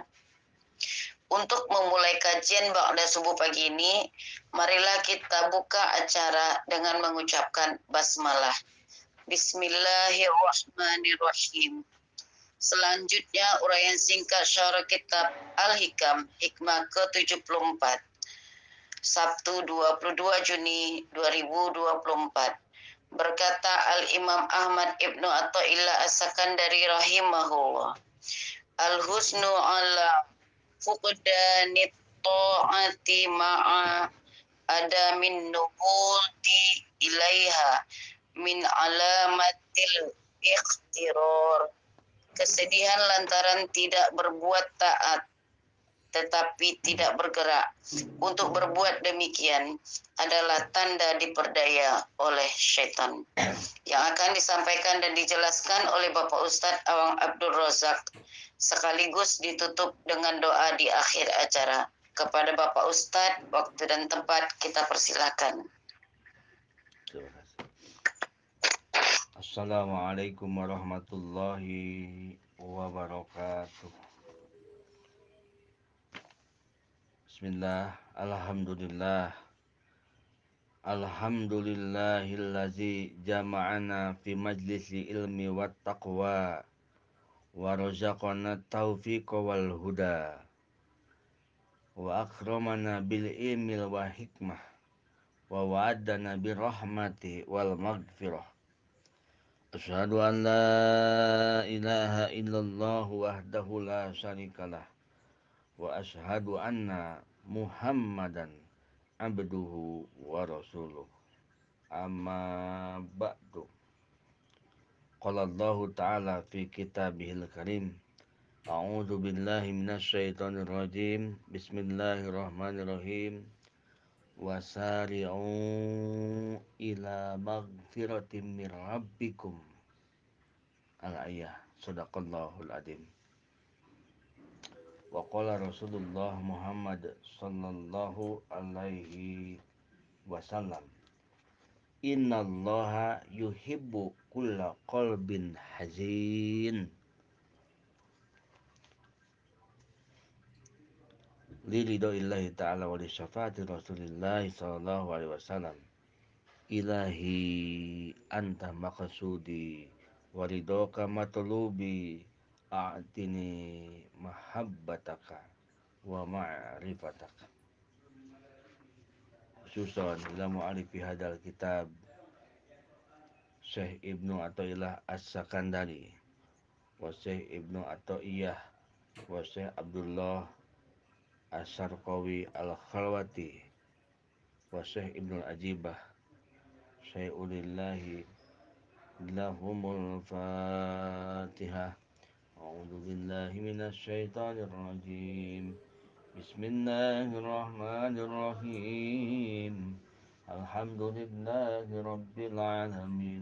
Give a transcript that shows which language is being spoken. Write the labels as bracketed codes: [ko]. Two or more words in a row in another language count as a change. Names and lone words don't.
[id] Untuk memulai kajian ba'da subuh pagi ini, marilah kita buka acara dengan mengucapkan basmalah. Bismillahirrahmanirrahim. Selanjutnya uraian singkat syarah kitab Al-Hikam hikmah ke-74. Sabtu 22 Juni 2024. Berkata Al-Imam Ahmad Ibnu Athaillah As-Sakandari rahimahullah, [ar] الحزن على فقدان الطاعات مع عدم النهوض إليها من علامات الاغترار. [id] Kesedihan lantaran tidak berbuat taat tetapi tidak bergerak untuk berbuat demikian adalah tanda diperdaya oleh syaitan. Yang akan disampaikan dan dijelaskan oleh Bapak Ustadz Awang Abdul Razak, sekaligus ditutup dengan doa di akhir acara. Kepada Bapak Ustadz, waktu dan tempat kita persilakan. [ar] السلام عليكم ورحمة الله وبركاته. بسم الله, الحمد لله. الحمد لله الذي جمعنا في مجلس العلم والتقوى ورزقنا التوفيق والهدى وأكرمنا بالعلم والحكمة ووعدنا بالرحمة والمغفرة. أشهد أن لا إله إلا الله وحده لا شريك له وأشهد أن محمدا عبده ورسوله. أما بعد. قال الله تعالى في كتابه الكريم. أعوذ بالله من الشيطان الرجيم. بسم الله الرحمن الرحيم. وسارعوا إلى مغفرة من ربكم. الآية. صدق الله العظيم. وقال رسول الله محمد صلى الله عليه وسلم، إن الله يحب كل قلب حزين لرضا الله تعالى ولشفاعة رسول الله صلى الله عليه وسلم. إلهي أنت مقصودي ورضاك مطلوبي، أعطني محبتك ومعرفتك. خصوصا إلى مؤلفي هذا الكتاب الشيخ ابن عطاء الله السكندري والشيخ ابن عطية والشيخ عبد الله الشرقاوي الخلوتي والشيخ ابن عجيبة شيء لله لهم الفاتحة. أعوذ بالله من الشيطان الرجيم. بسم الله الرحمن الرحيم. الحمد لله رب العالمين.